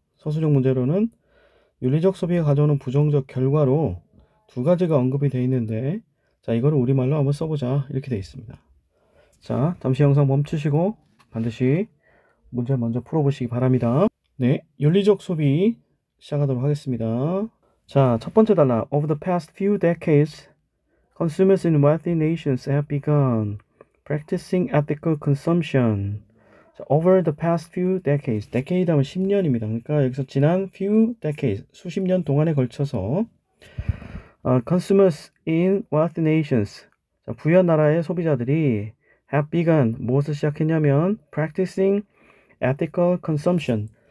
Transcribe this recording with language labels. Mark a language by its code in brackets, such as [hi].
[ko] 서술형 문제로는 윤리적 소비가 가져오는 부정적 결과로 두 가지가 언급이 되어 있는데, 자, 이거를 우리말로 한번 써보자 이렇게 되어 있습니다. 자, 잠시 영상 멈추시고 반드시 문제 먼저 풀어보시기 바랍니다. 네, 윤리적 소비 시작하도록 하겠습니다. 자, 첫 번째 단락. [en] Over the past few decades, consumers in wealthy nations have begun practicing ethical consumption. [ko] 자, [en] over the past few decades. [ko] decade 하면 10년입니다. 그러니까 여기서 지난 [en] few decades, [ko] 수십 년 동안에 걸쳐서 [en] consumers in wealthy nations. [ko] 자, 부유한 나라의 소비자들이 [en] have begun, [ko] 무엇을 시작했냐면 [en] practicing ethical consumption.